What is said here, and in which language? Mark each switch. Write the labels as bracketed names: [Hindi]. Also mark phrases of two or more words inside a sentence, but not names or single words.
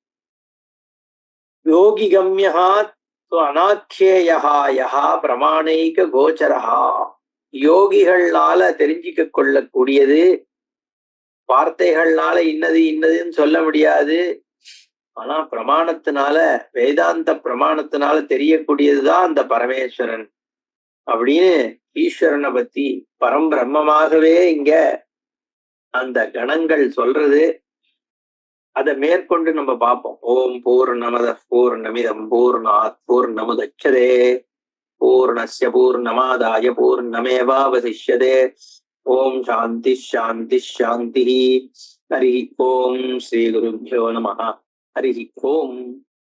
[Sanskrit] योगि गम्या अनाख्येया यः प्रमाणैक गोचरः, [Tamil] யோகிகள்னால தெரிஞ்சிக்க கொள்ளக்கூடியது, வார்த்தைகள்னால இன்னது இன்னதுன்னு சொல்ல முடியாது, ஆனா பிரமாணத்தினால, வேதாந்த பிரமாணத்தினால தெரியக்கூடியதுதான் அந்த பரமேஸ்வரன் அப்படின்னு ஈஸ்வரனை பத்தி பரம்பிரம்மமாகவே இங்க அந்த கணங்கள் சொல்றது. அதை மேற்கொண்டு நம்ம பார்ப்போம். [Sanskrit] ओम् पूर्णमदः पूर्णमिदं पूर्णात् पूर्णमुदच्यते पूर्णस्य पूर्णमादाय पूर्णमेवावशिष्यते. ओम् शान्तिः शान्तिः शान्तिः. हरि ओम्. श्री गुरुभ्यो नमः. हरि ओम्.